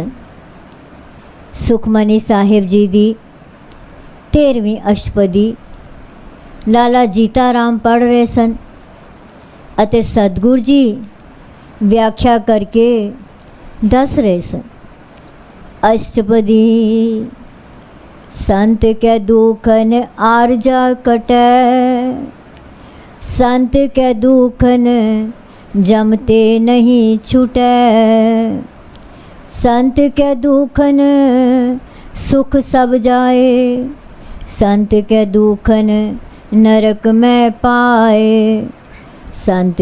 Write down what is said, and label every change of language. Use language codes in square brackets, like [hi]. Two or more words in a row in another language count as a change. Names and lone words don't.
[pa] ਸੁਖਮਨੀ ਸਾਹਿਬ ਜੀ ਦੀ 13ਵੀਂ ਅਸ਼ਟਪਦੀ ਲਾਲਾ ਜੀਤਾ ਰਾਮ ਪੜ੍ਹ ਰਹੇ ਸਨ ਅਤੇ ਸਤਿਗੁਰ ਜੀ ਵਿਆਖਿਆ ਕਰਕੇ ਦੱਸ ਰਹੇ ਸਨ। ਅਸ਼ਟਪਦੀ ਸੰਤ ਕੇ ਦੁਖਨ ਆਰਜਾ ਕਟੈ, ਸੰਤ ਕੇ ਦੁਖਨ ਜਮਤੇ ਨਹੀਂ ਛੂਟੈ, ਸੰਤ ਕੇ ਦੁਖਨ ਸੁਖ ਸਭ ਜਾਏ, ਸੰਤ ਕੇ ਦੁਖਨ ਨਰਕ ਮੇਂ ਪਾਏ, ਸੰਤ